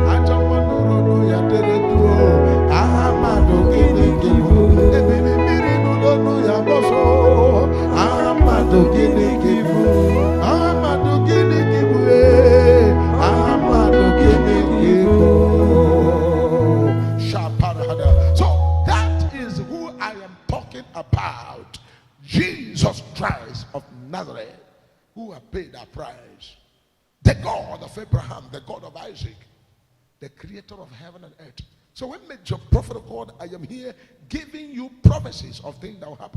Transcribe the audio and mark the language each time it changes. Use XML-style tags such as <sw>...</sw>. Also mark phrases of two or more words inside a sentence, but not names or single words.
<en>Ajawa nuru ya teredu, ahamado gini kibo. Ebini miri nuru ya boso, ahamado gini kibo. Ahamado gini kibo, ahamado gini kibo. Shaparada. So that is who I am talking about. Jesus Christ of Nazareth, who have paid our price. The God of Abraham, the God of Isaac, the creator of heaven and earth. So when Major Prophet of God, I am here giving you prophecies of things that will happen.</en>